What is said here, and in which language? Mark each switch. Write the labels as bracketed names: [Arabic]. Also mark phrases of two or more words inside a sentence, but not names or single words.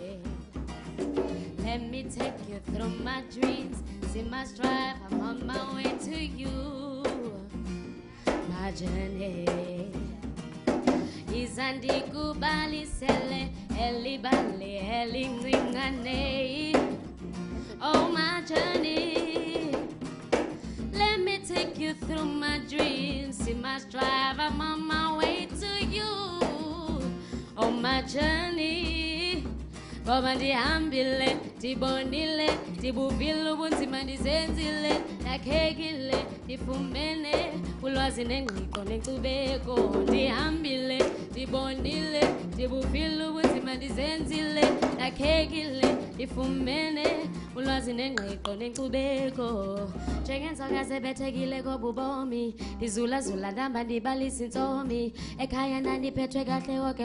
[English] Let me take you through my dreams. See my strive, I'm on my way to you. My journey. [Xhosa] Izandi kubali sele elibali elingringane. [English] Oh my journey. Let me take you through my dreams. See my strive, I'm on my way to you. Oh my journey. [Xhosa] Ngoba ndihambile, ndibonile, ndibuvile ubunzima ndizenzile, ndakhekile, ndifumene ulwazi nengqiqo nenkcubeko. Ndihambile, ndibonile, ndibuvile ubunzima ndizenzile ndakhekile ndifumene ulwazi nengqiqo nenkcubeko njengentsoka zebethekile kobubomi ndizulazula ndihamba ndibalisa intsomi ekhaya ndandiphethwe kahle woke